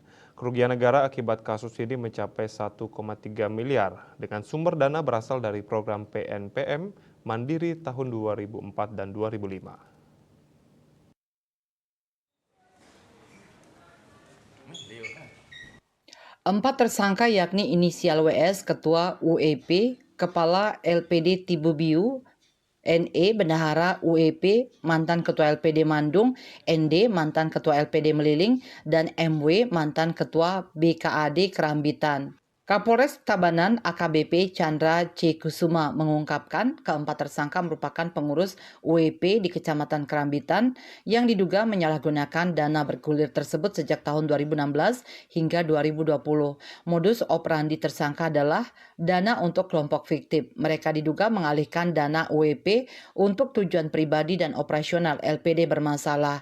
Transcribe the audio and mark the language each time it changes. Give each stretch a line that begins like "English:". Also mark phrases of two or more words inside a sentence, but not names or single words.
Indonesian: Kerugian negara akibat kasus ini mencapai 1,3 miliar dengan sumber dana berasal dari program PNPM Mandiri tahun 2004 dan 2005. Empat tersangka yakni inisial WS, Ketua UEP, Kepala LPD Tibubiu, NE Bendahara UEP, mantan Ketua LPD Mandung, ND mantan Ketua LPD Meliling, dan MW mantan Ketua BKAD Kerambitan. Kapolres Tabanan AKBP Chandra C. Kusuma mengungkapkan keempat tersangka merupakan pengurus UEP di Kecamatan Kerambitan yang diduga menyalahgunakan dana bergulir tersebut sejak tahun 2016 hingga 2020. Modus operandi tersangka adalah dana untuk kelompok fiktif. Mereka diduga mengalihkan dana UEP untuk tujuan pribadi dan operasional LPD bermasalah.